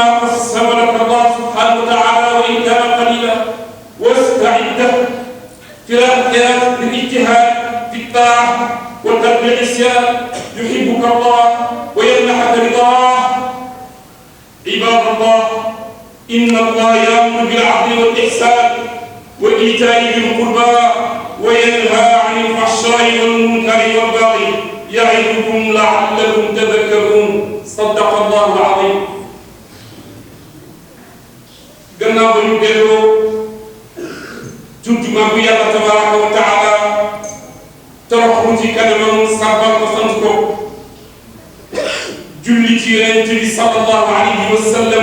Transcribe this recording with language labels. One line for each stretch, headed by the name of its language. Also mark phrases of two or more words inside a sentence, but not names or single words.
Arabic: قسم لك الله سبحانه وتعالى وإن كان قليلا واستعد في الاجتهاد في الطاعة وترك العصيان يحبك الله ويمنحك رضاه عباد الله إن الله يأمر بالعدل والإحسان وإيتاء ذي القربى وينهى عن الفحشاء والمنكر والبغي يعظكم لعلكم تذكرون صدق الله العظيم.
Wolof: gannaaw ba ñu delloo tudd Maam Yàlla
Arabic: تبارك وتعالى
Wolof: toroxlu ci kanamam sàbbal ko sant ko julli ci Yonent bi
Arabic: صلى الله عليه وسلم